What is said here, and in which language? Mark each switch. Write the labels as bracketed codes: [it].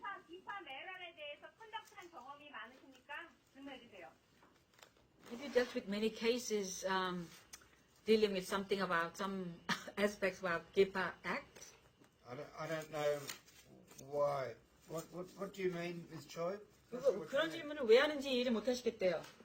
[ko] 기파 메랄에 대해서 컨덕트한 경험이 많으십니까? 질문해 주세요. [en] Have you dealt with many cases dealing with something about some aspects about GIPA Act? I don't know why. What do you mean, Ms. Choi? [ko] 그런 질문을 왜 하는지 이해를 못 하시겠대요.